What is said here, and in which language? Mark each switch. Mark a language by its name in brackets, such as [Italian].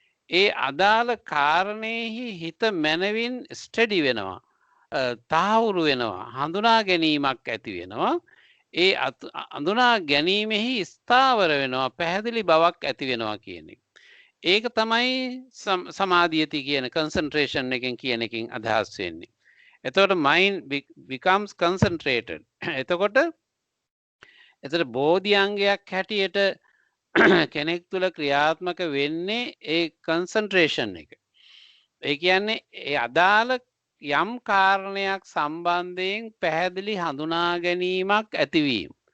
[Sinhala] ඒ අදාළ කාරණේහි හිත මනවින් ස්ටඩි වෙනවා තාවුරු වෙනවා හඳුනා ගැනීමක් ඇති වෙනවා. ඒ හඳුනා ගැනීමෙහි ස්ථාවර වෙනවා පැහැදිලි බවක් ඇති වෙනවා කියන එක. ඒක තමයි සමාධියති කියන කන්සන්ට්‍රේෂන් එකෙන් කියන එකෙන් අදහස් වෙන්නේ. එතකොට [English] mind becomes concentrated. [Sinhala] එතකොට බෝධිඅංගයක් හැටියට කෙනෙක් තුළ ක්‍රියාත්මක වෙන්නේ ඒ කන්සන්ට්‍රේෂන් එක. ඒ කියන්නේ ඒ අදාළ යම් කාරණයක් සම්බන්ධයෙන් පැහැදිලි හඳුනා ගැනීමක් ඇතිවීම.